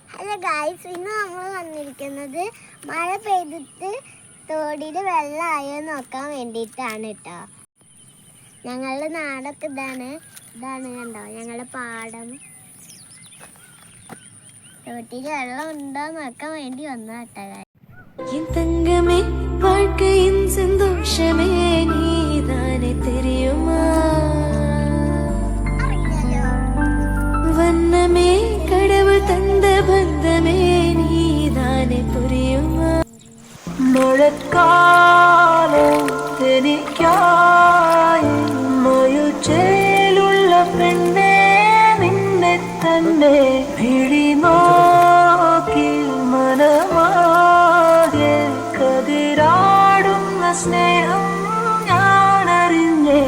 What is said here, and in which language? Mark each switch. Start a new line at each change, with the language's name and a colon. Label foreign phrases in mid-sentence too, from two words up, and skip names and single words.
English: hello guys,
Malayalam: ഇന്ന് നമ്മൾ വന്നിരിക്കുന്നത് മഴ പെയ്തിട്ട് തോടിൽ വെള്ളമായോ നോക്കാൻ വേണ്ടിയിട്ടാണ് കേട്ടോ. ഞങ്ങളുടെ നാടൊക്കെ ഇതാണ് കണ്ടോ, ഞങ്ങളുടെ പാടം. തോട്ടിൽ വെള്ളം ഉണ്ടോ നോക്കാൻ വേണ്ടി വന്ന കേട്ടോ.
Tamil: தங்கமே வாழ்க்கையின் சந்தோஷமே நீதானே தெரியுமா, வண்ணமே கடவுள் தந்த பந்தமே நீதானே புரியுமா.
Malayalam: മഴക്കാലം എനിക്കായി മയുചേലുള്ള പെണ്ണേ നിന്നെ തന്നെ പിടി നോക്കി മനമാകെ കതിരാടുന്ന സ്നേഹം ഞാനറിഞ്ഞേ.